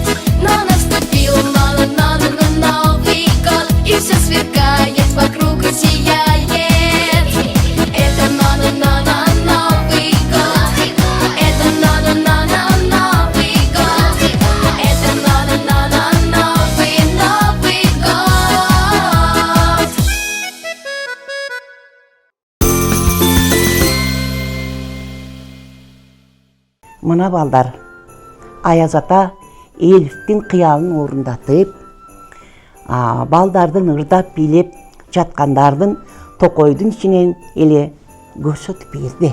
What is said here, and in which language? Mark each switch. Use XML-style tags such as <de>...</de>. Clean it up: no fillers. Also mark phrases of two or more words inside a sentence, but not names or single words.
<ru>Но наступил Новый год, и все сверкает, вокруг и сияет. Это Новый год, это Новый год, это Новый год.</ru> <ky>Мына балдар, Аяз ата элдин кыялын орундатып, балдардын ырдап бийлеп жаткандардын токойдун ичинен эле көрсөтүп берди.</ky>